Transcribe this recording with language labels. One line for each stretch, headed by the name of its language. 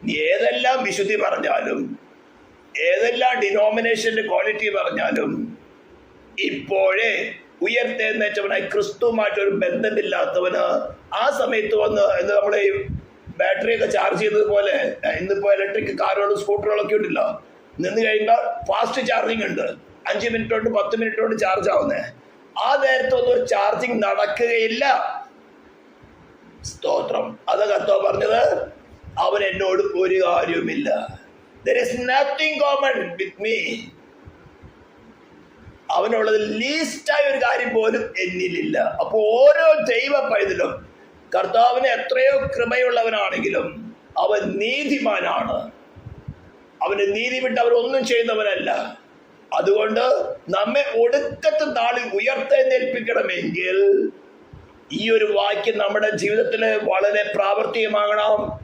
Malayalam: ഏതെല്ലാം വിശുദ്ധി പറഞ്ഞാലും, ഏതെല്ലാം ഡിനോമിനേഷന്റെ ക്വാളിറ്റി പറഞ്ഞാലും, ഇപ്പോഴേ ഉയർത്തെഴുന്നേറ്റവനായി ക്രിസ്തുവുമായിട്ടൊരു ബന്ധമില്ലാത്തവന് ആ സമയത്ത് വന്ന് നമ്മളെ ബാറ്ററിയൊക്കെ ചാർജ് ചെയ്യുന്നത് പോലെ, ഇന്നിപ്പോ ഇലക്ട്രിക് കാറുകളും സ്കൂട്ടറുകളൊക്കെ ഉണ്ടല്ലോ, നിന്ന് കഴിയുമ്പോൾ ഫാസ്റ്റ് ചാർജിങ് ഉണ്ട്. 5 മിനിറ്റ് കൊണ്ട് 10 മിനിറ്റ് കൊണ്ട് ചാർജ് ആവുന്നേ. ആ നേരത്തൊന്നും ഒരു ചാർജിങ് നടക്കുകയില്ല. സ്തോത്രം. അത് കർത്താവ് പറഞ്ഞത്, അവൻ എന്നോട് ഒരു കാര്യവുമില്ല.
English: There is nothing common with me.
Malayalam: അവനുള്ളത് ലീസ്റ്റായ ഒരു കാര്യം പോലും എന്നിലില്ല. അപ്പൊ ഓരോ ദൈവ പൈതലും കർത്താവിന് എത്രയോ കൃപയുള്ളവനാണെങ്കിലും അവൻ നീതിമാനാണ്. അവന് നീതി വിട്ട് അവരൊന്നും ചെയ്യുന്നവനല്ല. അതുകൊണ്ട് നമ്മെ ഒടുക്കത്തെ നാളിൽ ഉയർത്തെഴുന്നേൽപ്പിക്കണമെങ്കിൽ ഈ ഒരു വാക്യം നമ്മുടെ ജീവിതത്തിൽ വളരെ പ്രാവർത്തികമാകണം.